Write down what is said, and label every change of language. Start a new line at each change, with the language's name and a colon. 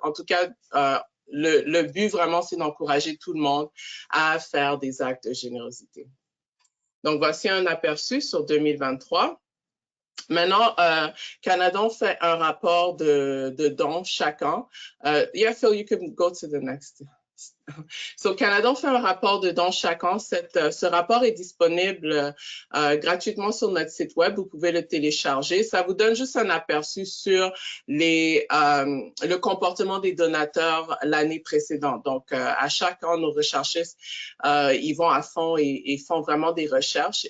French: En tout cas, le but vraiment, c'est d'encourager tout le monde à faire des actes de générosité. Donc, voici un aperçu sur 2023. Maintenant, Canadon fait un rapport de dons chaque an.
English: Yeah, Phil, you can go to the next.
French: So, Canadon fait un rapport de dons chaque an. Ce rapport est disponible gratuitement sur notre site web. Vous pouvez le télécharger. Ça vous donne juste un aperçu sur le comportement des donateurs l'année précédente. Donc, à chaque an, nos recherchistes, ils vont à fond et font vraiment des recherches.